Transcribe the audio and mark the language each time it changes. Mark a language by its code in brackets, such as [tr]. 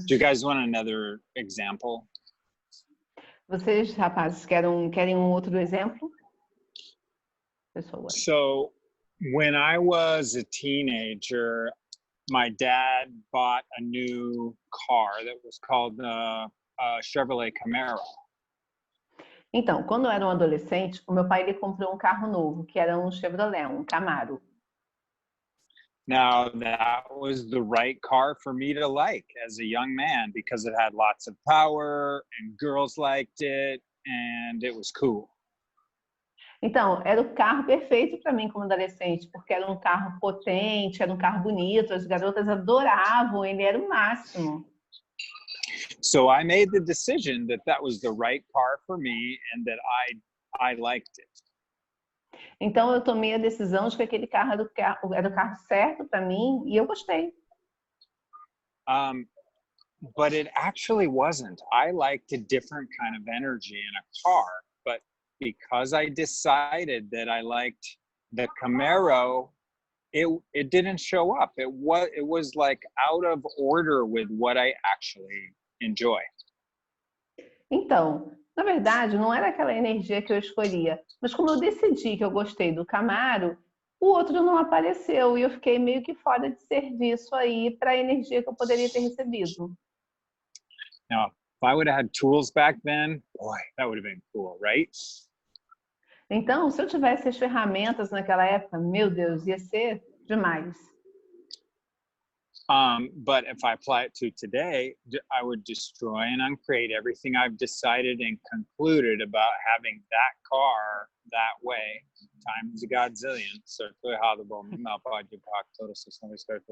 [en] Do you guys want another example? [pt] Vocês, rapazes, querem um outro exemplo? Pessoa. [en] So when I was a teenager, my dad bought a new car that was called a Chevrolet Camaro. [pt] Então, quando eu era um adolescente, o meu pai ele comprou um carro novo, que era um Chevrolet, um Camaro. [en] Now, that was the right car for me to like as a young man because it had lots of power and girls liked it and it was cool. [pt] Então, era o carro perfeito para mim como adolescente, porque era um carro potente, era um carro bonito, as garotas adoravam, ele era o máximo. [en] So I made the decision that that was the right car for me and that I liked it. [pt] Então, eu tomei a decisão de que aquele carro era o carro certo para mim e eu gostei. [en] But it actually wasn't. I liked a different kind of energy in a car, but because I decided that I liked the Camaro, it didn't show up. It was like out of order with what I actually enjoy. [pt] Então, na verdade, não era aquela energia que eu escolhia, mas como eu decidi que eu gostei do Camaro, o outro não apareceu e eu fiquei meio que fora de serviço aí para a energia que eu poderia ter recebido. [en] Now, if I would have had tools back then, boy, that would have been cool, right? [pt] Então, se eu tivesse as ferramentas naquela época, meu Deus, ia ser demais. [en] But if I apply it to today, I would destroy and uncreate everything I've decided and concluded about having that car that way. Times a godzillion. [pt] So foi errado, bom, não pode pagar todas as questões.